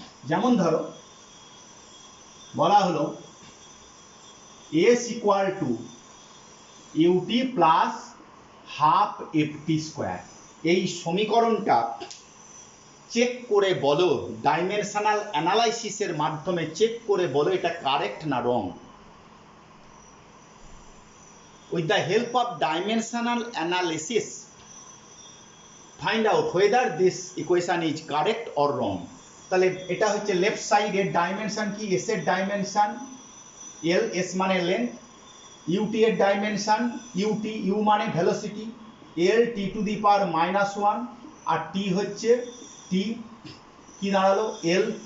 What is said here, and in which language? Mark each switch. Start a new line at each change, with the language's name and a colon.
Bangla: যেমন ধরো বলা হলো S equal to UT plus half FT square. এই সমীকরণটা চেক করে বলো, ডাইমেনশনাল অ্যানালাইসিসের মাধ্যমে চেক করে বলো এটা কারেক্ট না রং।
English: With the help of dimensional analysis, find out whether this equation is correct or wrong.
Bangla: তাহলে এটা হচ্ছে লেফট সাইডের ডাইমেনশন কি, এস এর ডাইমেনশন এল, এস মানে লেন্থ, ইউটি এর ডাইমেনশন ইউটি, ইউ মানে velocity, L T to the পাওয়ার -1 আর টি হচ্ছে টি, কি দাঁড়ালো এল,